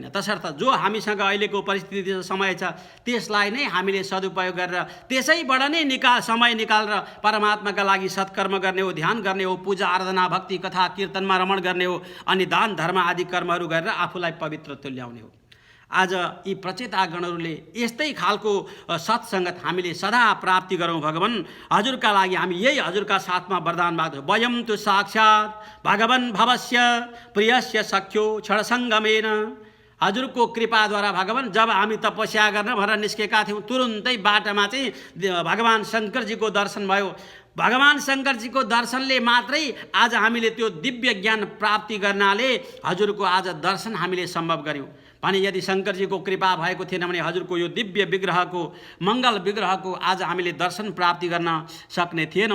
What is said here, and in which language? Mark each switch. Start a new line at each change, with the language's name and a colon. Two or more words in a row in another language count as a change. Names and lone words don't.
Nepali: तसर्थ जो हामीसँग अहिलेको परिस्थिति समय छ त्यसलाई नै हामीले सदुपयोग गरेर त्यसैबाट नै समय निकालेर परमात्माका लागि सत्कर्म गर्ने हो, ध्यान गर्ने हो, पूजा आराधना भक्ति कथा कीर्तनमा रमण गर्ने हो, अनि दान धर्म आदि कर्महरू गरेर आफूलाई पवित्र तुल्याउने हो। आज यी प्रचेतागणहरूले यस्तै खालको सत्सङ्गत हामीले सदा प्राप्ति गरौँ भगवान। हजुरका लागि हामी यही हजुरका साथमा वरदान माग्छौँ।
Sanskrit: वयम तु साक्षात् भगवान भवस्य प्रियस्य सख्यो क्षणसङ्गमेन।
Nepali: हजुरको कृपाद्वारा भगवान जब हामी तपस्या गर्न भनेर निस्केका थियौँ, तुरुन्तै बाटामा चाहिँ भगवान शङ्करजीको दर्शन भयो। भगवान शङ्करजीको दर्शनले मात्रै आज हामीले त्यो दिव्य ज्ञान प्राप्ति गर्नाले हजुरको आज दर्शन हामीले सम्भव गर्यौँ भने यदि शङ्करजीको कृपा भएको थिएन भने हजुरको यो दिव्य विग्रहको, मङ्गल विग्रहको आज हामीले दर्शन प्राप्ति गर्न सक्ने थिएनौँ।